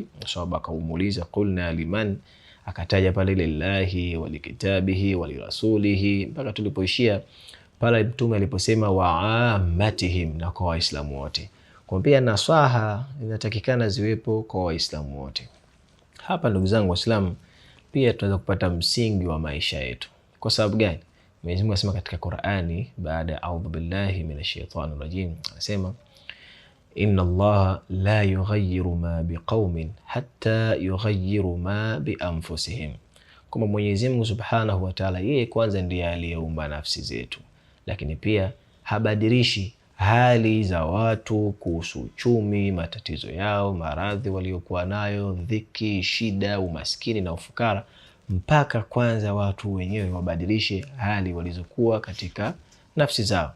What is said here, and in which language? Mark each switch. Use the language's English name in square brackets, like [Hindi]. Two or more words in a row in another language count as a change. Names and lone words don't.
[Swahili] Sababu akaumuliza [Arabic] قلنا لمن, [Swahili] akataja pale [Arabic] لله ولكتابه ولرسوله, [Swahili] mpaka tulipoishia pale Mtume aliposema [Arabic] وعامتهم, [Swahili] na kwa Waislamu wote. Kwa pia nasaha inatakikana ziwepo kwa Waislamu wote. Hapa ndugu zangu Waislamu, pia tunaweza kupata msingi wa maisha yetu. Kwa sababu gani? Mwenyezi Mungu anasema katika Qur'ani, baada ya [Arabic] أعوذ بالله من الشيطان الرجيم, anasema إن الله لا يغير ما بقوم حتى يغيروا ما بأنفسهم. [Swahili] Kama Mwenyezi Mungu [Arabic] سبحانه وتعالى, [Swahili] yeye kwanza ndiye aliyeumba nafsi zetu, lakini pia habadilishi hali za watu kuhusu uchumi, matatizo yao, maradhi waliokuwa nayo, dhiki, shida, umaskini na ufukara, mpaka kwanza watu wenyewe wabadilishe hali walizokuwa katika nafsi zao.